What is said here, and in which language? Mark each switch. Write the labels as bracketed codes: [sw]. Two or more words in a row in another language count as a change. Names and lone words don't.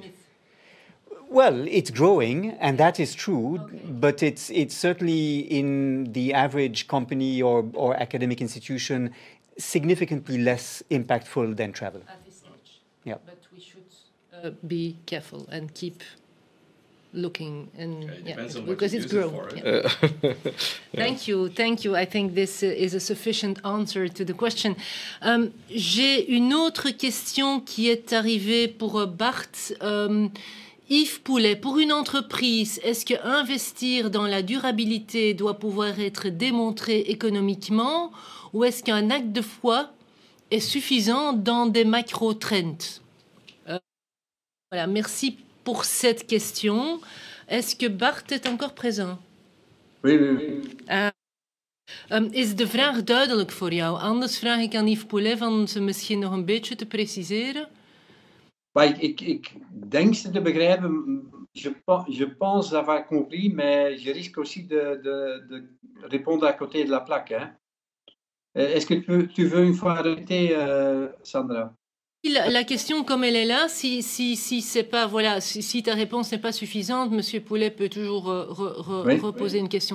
[en] Well, it's growing, and that is true, but it's certainly in the average company or academic institution significantly less impactful than travel. At this stage. Yeah. But we should be careful and keep looking, and because it's growing. Thank you. I think this is a sufficient answer to the question. [fr] J'ai une autre question qui est arrivée pour Bart. Yves Poulet, pour une entreprise, est-ce que investir dans la durabilité doit pouvoir être démontré économiquement, ou est-ce qu'un acte de foi est suffisant dans des macro-trends? Voilà, merci pour cette question. Est-ce que Bart est encore présent? Oui. [nl] Is de vraag duidelijk voor jou? Anders vraag ik aan Yves Poulet van ze misschien nog een beetje te preciseren. Maar ik denk ze te begrijpen. [fr] Je pense avoir compris, mais je risque aussi de répondre à côté de la plaque. Hein. Est-ce que tu veux une fois répéter, Sandra? La question comme elle est là, si c'est pas, voilà, si ta réponse n'est pas suffisante, Monsieur Poulet peut toujours reposer une question.